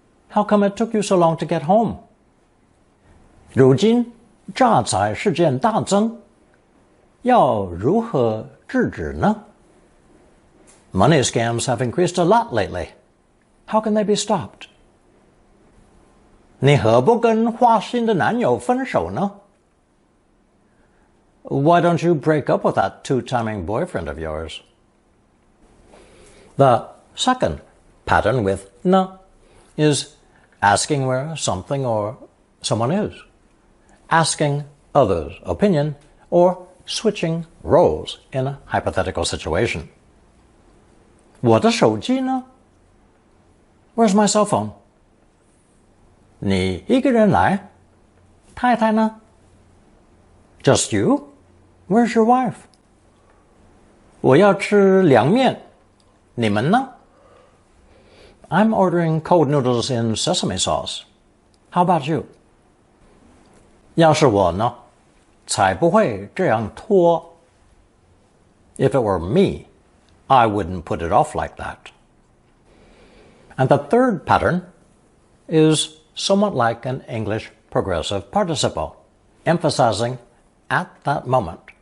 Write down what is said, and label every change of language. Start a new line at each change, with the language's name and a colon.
English: How come it took you so long to get home?
Chinese: 如今诈财事件大增，要如何制止呢?
English: Money scams have increased a lot lately. How can they be stopped?
Chinese: 你何不跟花心的男友分手呢?
English: Why don't you break up with that two-timing boyfriend of yours? The second pattern with na is asking where something or someone is, asking others' opinion, or switching roles in a hypothetical situation.
Chinese: 我的手机呢?
English: Where's my cell phone?
Chinese: 你一个人来?太太呢?
English: Just you? Where's your wife?
Chinese: 我要吃凉面，你们呢?
English: I'm ordering cold noodles in sesame sauce. How about you?
Chinese: 要是我呢，才不会这样拖。
English: If it were me, I wouldn't put it off like that. And the third pattern is somewhat like an English progressive participle, emphasizing at that moment.